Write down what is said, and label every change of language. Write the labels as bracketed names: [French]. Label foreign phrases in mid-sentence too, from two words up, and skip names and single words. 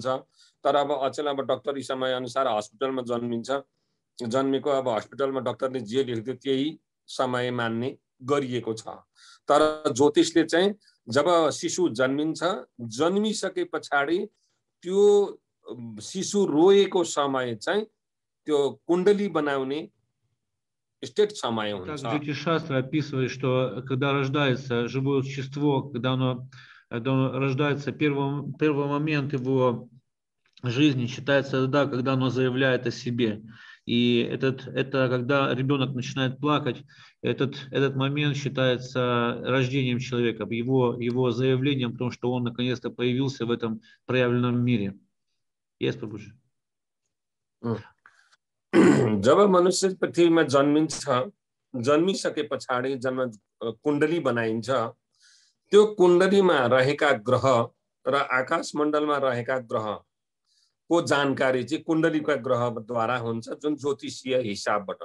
[Nepali] तर अब अचेल अब डक्टरी समय अनुसार हस्पिटलमा जन्मिन्छ, जन्मेको अब हस्पिटलमा डक्टरले जे लेख्थ्यो त्यही समय मान्ने गरिएको छ। तर ज्योतिषले चाहिँ जब शिशु जन्मिन्छ, जन्मिसके पछाडि त्यो शिशु रोएको समय चाहिँ त्यो कुण्डली बनाउने स्टेट समय हुन्छ। [Russian] Так Джотиш-шастра описывает, что когда рождается живое существо, когда оно рождается, первый момент его жизни считается тогда, когда оно заявляет о себе. И это когда ребенок начинает плакать, этот момент считается рождением человека, его заявлением о том, что он наконец-то появился в этом проявленном мире. Есть, Прабhuji? [Nepali] जब मनुष्य पृथ्वीमा जन्मिन्छ, जन्मिसके पछाडि जन्म कुण्डली बनाइन्छ। त्यो कुण्डलीमा रहेका ग्रह र आकाश मण्डलमा रहेका ग्रह को जानकारी चाहिँ कुण्डलीका ग्रहद्वारा हुन्छ, जुन ज्योतिषीय हिसाबबाट।